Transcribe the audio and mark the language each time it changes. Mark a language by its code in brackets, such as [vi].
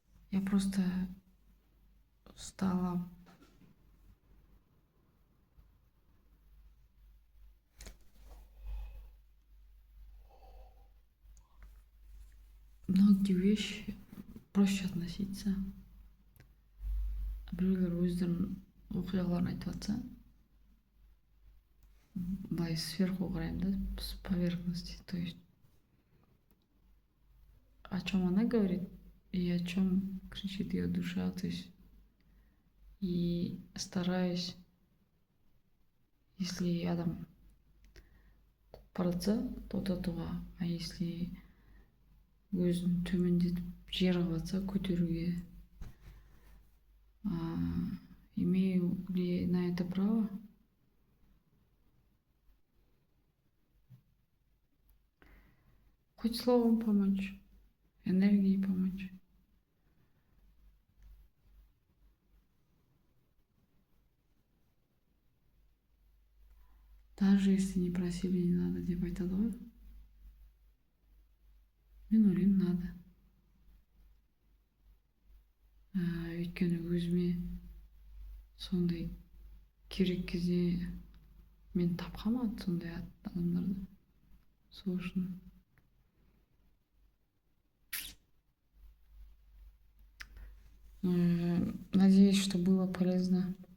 [ru] Я просто стала многие вещи проще относиться. [kk] Біреулер өздерінің оқиғаларын айтып жатса, былай [ru] сверху [kk] қараймын, да, [ru] с поверхности. То есть о чем она говорит и о чем кричит ее душа. То есть и стараюсь, если [kk] адам бара жатса, тоқтатуға, [ru] а если [kk] өзін төмендетіп жер қылып жатса, көтеруге. [ru] Имею ли на это право? Хоть словом помочь, энергией помочь. Даже если не просили, не надо [kk] деп айтады ғой. Мен ойлаймын, [ru] надо. [kk] Өйткені өзіме сондай керек кезде мен тапқанмын сондай адамдарды. Сол үшін [ru] надеюсь, что было полезно.